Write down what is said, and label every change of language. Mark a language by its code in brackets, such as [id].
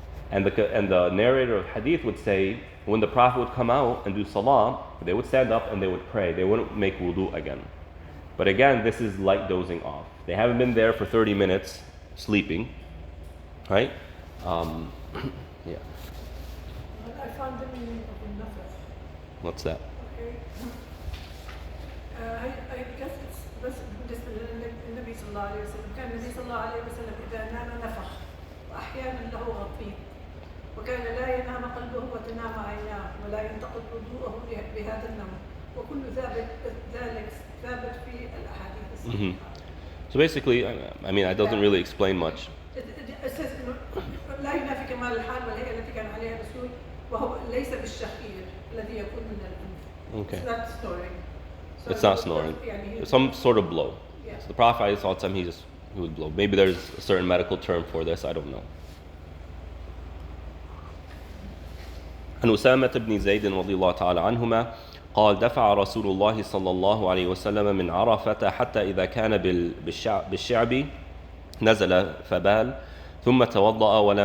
[en] And the narrator of Hadith would say, when the Prophet would come out and do Salah, they would stand up and they would pray. They wouldn't make wudu again. But again, this is light dozing off. They haven't been there for 30 minutes sleeping, right? Yeah. I found the meaning of النفس. What's that? Okay. I guess it's [ar] بس بالنسبة للنبي صلى الله عليه وسلم. كان النبي صلى الله عليه وسلم إذا نام نفخ وأحيانا له غطيط وكان لا ينام قلبه وتنام عيناه ولا ينتقد وضوءه بهذا النوم وكل ذلك ثابت في الأحاديث الصحيحة. [en] So basically, it doesn't really explain much. It says [ar] لا ينافي كمال الحال والهيئة التي كان عليها الرسول وهو ليس بالشهير الذي يكون من الأنف. [en] Okay. It's not snoring. So It's not snoring. It's some sort of blow. Yeah. So the Prophet all the time he would blow. Maybe there's a certain medical term for this. I don't know. [ar] عن أسامة بن زيد رضي الله تعالى عنهما قال دفع رسول الله صلى الله عليه وسلم من عرفة حتى إذا كان بالشعب نزل فبال ثم توضأ